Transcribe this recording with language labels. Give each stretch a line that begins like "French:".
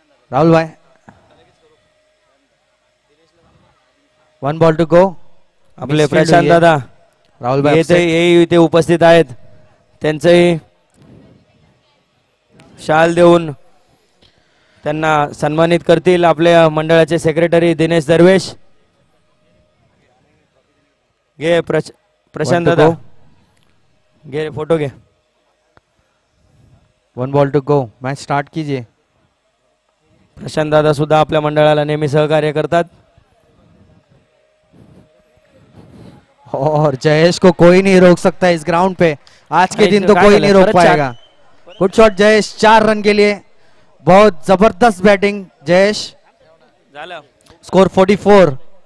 English: राहुल भाई 1 ball to go.
Marathi: आपले प्रशांत दादा राहुल भाई इथे उपस्थित आहेत. त्यांचंही शाल देऊन त्यांना सन्मानित करतील आपल्या मंडळाचे सेक्रेटरी दिनेश दरवेश. घे प्रशांत दादा, घे फोटो घे.
English: 1 ball to go.
Hindi: Match start कीजिए.
Marathi: प्रशांत दादा सुद्धा आपल्या मंडळाला नेहमी सहकार्य करतात.
Hindi: और जयेश को कोई नहीं रोक सकता इस ग्राउंड पे. आज के दिन तो कोई नहीं रोक पाएगा. Good shot Jayesh. 4 रन के लिए बहुत जबरदस्त बैटिंग जयेश. स्कोर 44.